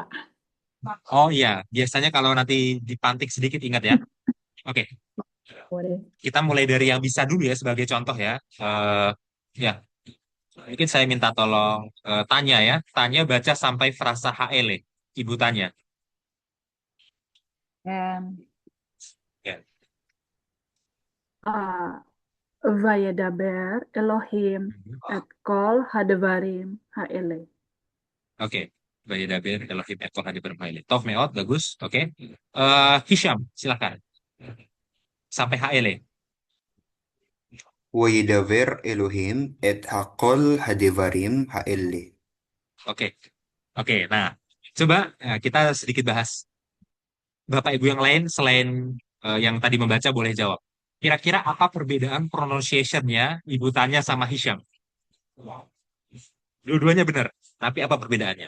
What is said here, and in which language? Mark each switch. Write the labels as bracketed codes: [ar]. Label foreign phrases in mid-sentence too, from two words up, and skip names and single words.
[id] Oh iya, biasanya kalau nanti dipantik sedikit ingat ya. Oke. Boleh. Kita mulai dari yang bisa dulu ya sebagai contoh ya. Ya, mungkin saya minta tolong Tanya ya. Tanya baca sampai frasa HL. Ibu Tanya. And Ya. [he] וידבר אלהים את כל הדברים האלה. [id] Oke. [he] וידבר אלהים את כל הדברים האלה. טוב מאוד, [id] bagus. Oke. Hisham, silakan. Sampai HL. [he] וידבר אלוהים את הכל הדברים האלה. [id] Oke. Oke, nah, coba kita sedikit bahas. Bapak Ibu yang lain selain yang tadi membaca boleh jawab. Kira-kira apa perbedaan pronunciation-nya Ibu Tanya sama Hisham? Dua-duanya benar, tapi apa perbedaannya?